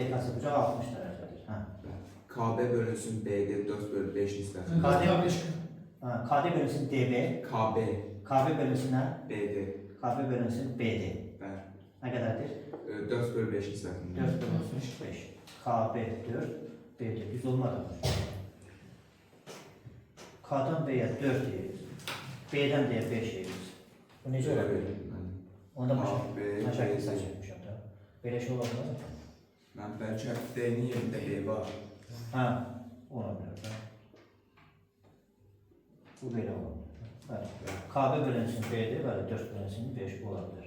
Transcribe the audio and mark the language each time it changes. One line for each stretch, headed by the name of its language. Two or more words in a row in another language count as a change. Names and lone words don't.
Azerbaijani: DKC bucaq 60 dərəcədir. KB bölünsün BD 4/5 nisbəti. KD bölünsün DB. KB bölünsün nə? BD. KB bölünsün BD. Bəli. Nə qədərdir? 4/5 nisbətində. 4 bölünsün 5. KB 4, BD. Düz olmadı.
Turkish: K'dan B'ye 4 yeriz. B'den D'ye 5 yeriz.
Azerbaijani: Bu necə ola bilir? Onda mən şəkil seçmişəm da. Belə şey ola bilər mi? Mən bəlkə D-nin yerində B var. Ola bilər da. Bu belə ola bilər. Bəli. KB bölünsün B'dir, bəli 4 bölünsün 5 ola bilər.